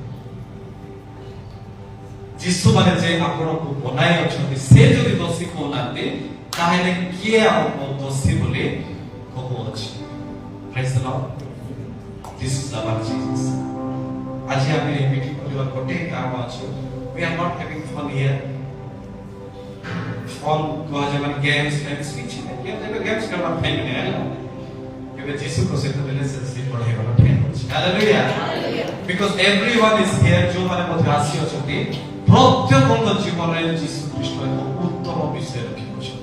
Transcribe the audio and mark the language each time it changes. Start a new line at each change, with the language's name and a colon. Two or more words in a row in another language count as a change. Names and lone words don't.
Odia: ଯୀଶୁ ମାନେ ଯେ ଆପଣଙ୍କୁ ବନାଇ ଅଛନ୍ତି, ସେ ଯଦି ଦୋଷୀ କହୁନାହାନ୍ତି, ତାହେଲେ କିଏ ଆମକୁ ଦୋଷୀ ବୋଲି କହୁଅଛି?
English: praise the Lord. this is our Jesus.
Odia: ଆଜି ଆମେ ମିଟିଂ କରିବା ଗୋଟେ କାମ ଅଛି।
English: we are not having fun here।
Odia: ଫନ୍ କୁହାଯାଏ ମାନେ ଗେମ୍ସ କିଛି ନାହିଁ, ଏବେ ଗେମ୍ସ ଖେଳିବା ଟାଇମ୍ ନାହିଁ ହେଲା। ଏବେ ଯୀଶୁଙ୍କ ସହିତ ରିଲେସନସିପ ବଢ଼େଇବାର ଟାଇମ୍ ଅଛି।
English: ହାଲେଲୁୟା। because everyone is here.
Odia: ଯୋଉମାନେ ମଧ୍ୟ ଆସିଅଛନ୍ତି ପ୍ରତ୍ୟେକଙ୍କ ଜୀବନରେ ଯୀଶୁ ଖ୍ରୀଷ୍ଟ ଏକ ଉତ୍ତମ ବିଷୟ ରଖିଅଛନ୍ତି।